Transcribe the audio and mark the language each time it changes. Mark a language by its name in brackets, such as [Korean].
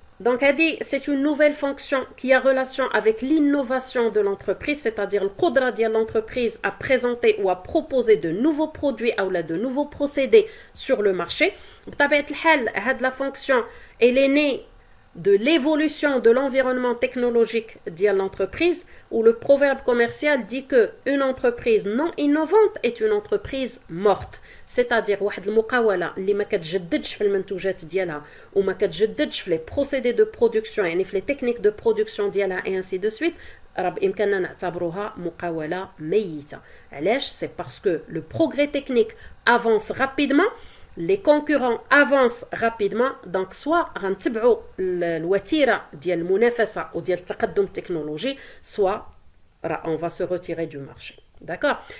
[French] Donc, c'est une nouvelle fonction qui a relation avec l'innovation de l'entreprise, c'est-à-dire le qudra de l'entreprise à présenter ou à proposer de nouveaux produits ou de nouveaux procédés sur le marché. La fonction, elle est née de l'évolution de l'environnement technologique de l'entreprise, où le proverbe commercial dit qu'une entreprise non innovante est une entreprise morte. [Arabic] C'est-à-dire واحد المقاولة اللي ما كتجددش في المنتوجات ديالها وما كتجددش في [French] les procédés de production [Arabic] يعني في [French] les techniques de production [Arabic] ديالها [French] et ainsi de suite [Arabic] راه بإمكاننا نعتبروها مقاولة ميتة. [French] علاش؟ C'est parce que le progrès technique avance rapidement, les concurrents avancent rapidement, donc soit [Arabic] غنتبعوا الوتيرة ديال المنافسة [French] ou [Arabic] ديال التقدم التكنولوجي, [French] soit on va se retirer du marché. D'accord?